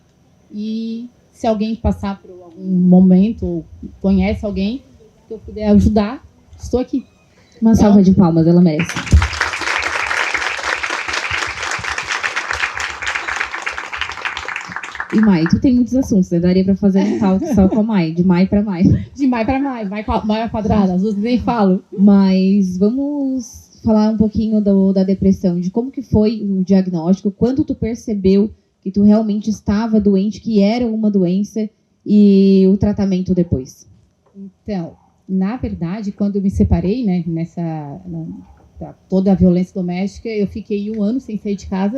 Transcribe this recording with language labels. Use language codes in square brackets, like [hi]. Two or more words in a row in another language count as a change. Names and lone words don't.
[pt] E se alguém passar por algum momento ou conhece alguém que eu puder ajudar, estou aqui. Uma salva de palmas, ela merece. E Mai, tu tem muitos assuntos, né? Daria pra fazer um tal só com a Mai, de Mai pra Mai. De Mai pra Mai, Mai ao quadrado, as duas nem falo. Mas vamos falar um pouquinho da depressão, de como que foi o diagnóstico, quando tu percebeu que tu realmente estava doente, que era uma doença, e o tratamento depois. Então, na verdade, quando eu me separei, né, toda a violência doméstica, eu fiquei 1 ano sem sair de casa.